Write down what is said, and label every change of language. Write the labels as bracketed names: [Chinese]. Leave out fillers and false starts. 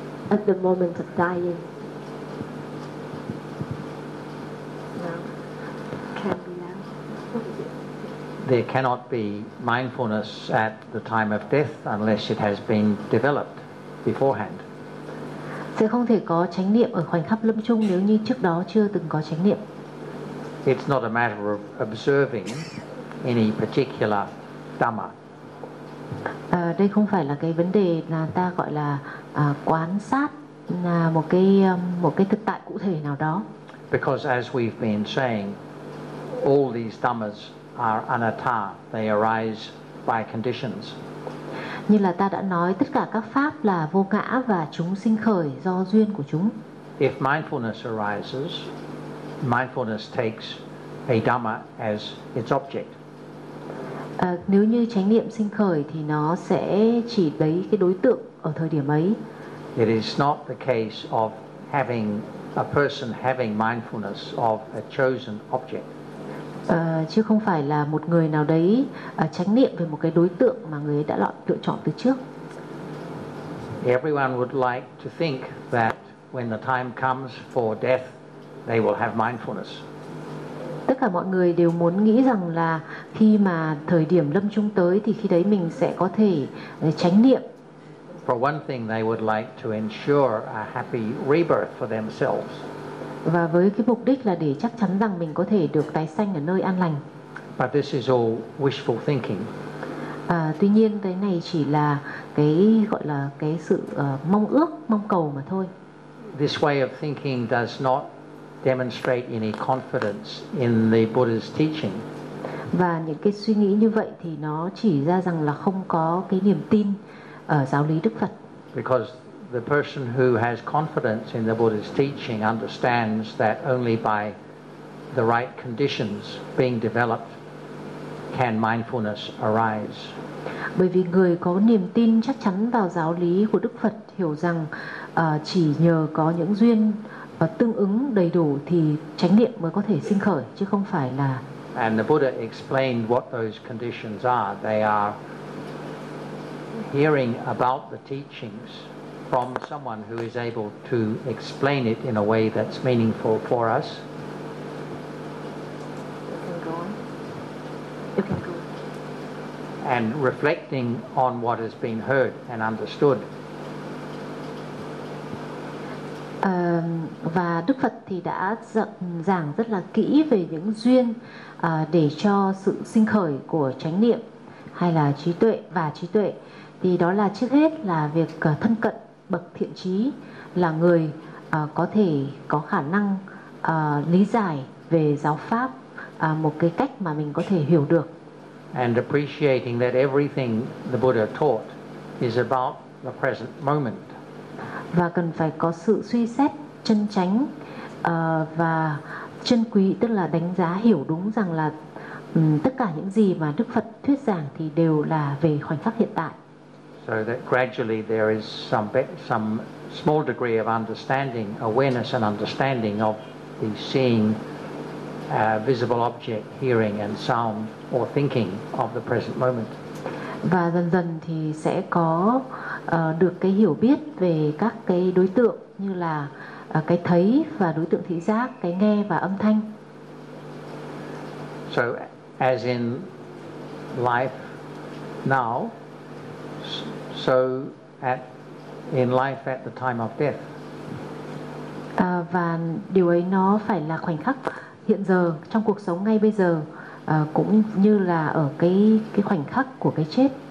[English] At the moment of dying. There cannot be mindfulness at the time of death unless it has been developed beforehand. [Vietnamese] Sẽ không thể có chánh niệm ở khoảnh khắc lâm chung nếu như trước đó chưa từng có chánh niệm. [English] It's not a matter of observing any particular dhamma. [Vietnamese] Đây không phải là cái vấn đề là ta gọi là quán sát một cái thực tại cụ thể nào đó. [English] Because as we've been saying, all these dhammas are anatta, they arise by conditions. [Vietnamese] Như là ta đã nói, tất cả các pháp là vô ngã và chúng sinh khởi do duyên của chúng. [English] If mindfulness arises, mindfulness takes a dhamma as its object. [Vietnamese] Nếu như chánh niệm sinh khởi thì nó sẽ chỉ lấy cái đối tượng ở thời điểm ấy. [English] It is not the case of having a person having mindfulness of a chosen object. [Vietnamese] Chứ không phải là một người nào đấy chánh niệm về một cái đối tượng mà người ấy đã lựa chọn từ trước. [English] Everyone would like to think that when the time comes for death, they will have mindfulness. [Vietnamese] Tất cả mọi người đều muốn nghĩ rằng là khi mà thời điểm lâm chung tới thì khi đấy mình sẽ có thể chánh niệm. [English] For one thing, they would like to ensure a happy rebirth for themselves. [Vietnamese] Và với cái mục đích là để chắc chắn rằng mình có thể được tái sanh ở nơi an lành. [English] But this is all wishful thinking. [Vietnamese] Tuy nhiên cái này chỉ là cái gọi là cái sự mong ước, mong cầu mà thôi. [English] This way of thinking does not demonstrate any confidence in the Buddha's teaching. [Vietnamese] Và những cái suy nghĩ như vậy thì nó chỉ ra rằng là không có cái niềm tin ở giáo lý Đức Phật. [English] Because the person who has confidence in the Buddha's teaching understands that only by the right conditions being developed can mindfulness arise. [Vietnamese] Bởi vì người có niềm tin chắc chắn vào giáo lý của Đức Phật hiểu rằng chỉ nhờ có những duyên và tương ứng đầy đủ thì chánh niệm mới có thể sinh khởi, chứ không phải là. [English] And the Buddha explained what those conditions are. They are hearing about the teachings from someone who is able to explain it in a way that's meaningful for us. You can go on. And reflecting on what has been heard and understood. [Vietnamese] Và Đức Phật thì đã giảng rất là kỹ về những duyên để cho sự sinh khởi của chánh niệm hay là trí tuệ và trí tuệ. Thì đó là trước hết là việc thân cận bậc thiện trí, là người có thể có khả năng lý giải về giáo pháp một cái cách mà mình có thể hiểu được. [English] And appreciating that everything the Buddha taught is about the present moment. [Vietnamese] Và cần phải có sự suy xét chân chánh và chân quý, tức là đánh giá hiểu đúng rằng là tất cả những gì mà Đức Phật thuyết giảng thì đều là về khoảnh khắc hiện tại. [English] So that gradually there is some small degree of understanding, awareness and understanding of the seeing visible object, hearing and sound or thinking of the present moment. [Vietnamese] Và dần dần thì sẽ có được cái hiểu biết về các cái đối tượng như là cái thấy và đối tượng thị giác, cái nghe và âm thanh. [English] So as in life, now, so at in life at the time of death. [Vietnamese] Và điều ấy nó phải là khoảnh khắc hiện giờ trong cuộc sống ngay bây giờ, cũng như là ở cái khoảnh khắc của cái chết.